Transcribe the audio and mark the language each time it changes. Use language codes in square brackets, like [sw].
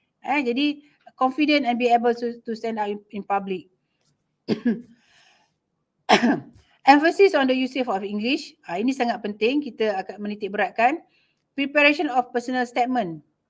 [en] Jadi confident and be able to stand up in public. Emphasis on the usage of English. [id] Ini sangat penting, kita akan menitik beratkan. [en] Preparation of personal statement.